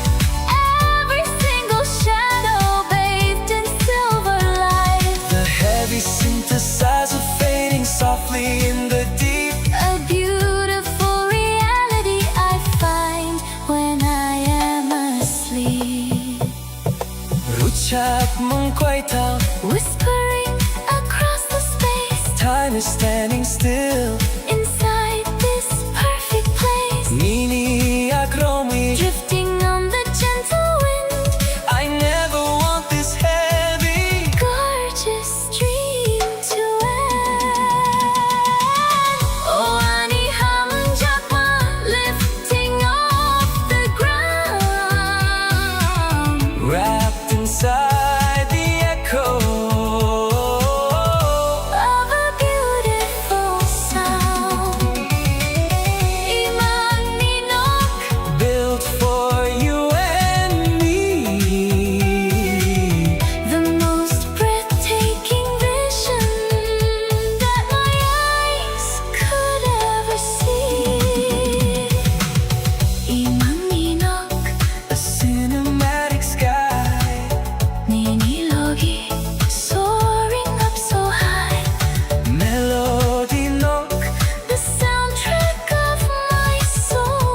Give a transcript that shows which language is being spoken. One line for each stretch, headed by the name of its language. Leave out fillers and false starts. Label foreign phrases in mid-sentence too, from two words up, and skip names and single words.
English: Every single shadow bathed in silver light. The heavy synthesizer fading softly in the deep. A beautiful reality I find when I am asleep.
Kok Borok: Ruchak mong quay thao,
English: Whispering across the space. time is standing still. Inside this perfect place.
Kok Borok: Nini akromi,
English: Drifting on the gentle wind. I never want this heavy. Gorgeous dream to end.
Kok Borok: Oh, ani hum jakma,
English: lifting off the ground. Wrapped inside the echo Of a beautiful sound.
Kok Borok: Imang ninok,
English: built for you and me. the most breathtaking vision that my eyes could ever see.
Kok Borok: Imang ninok,
English: A cinematic sky. ninilogi, soaring up so high. Melody nook, The soundtrack of my soul.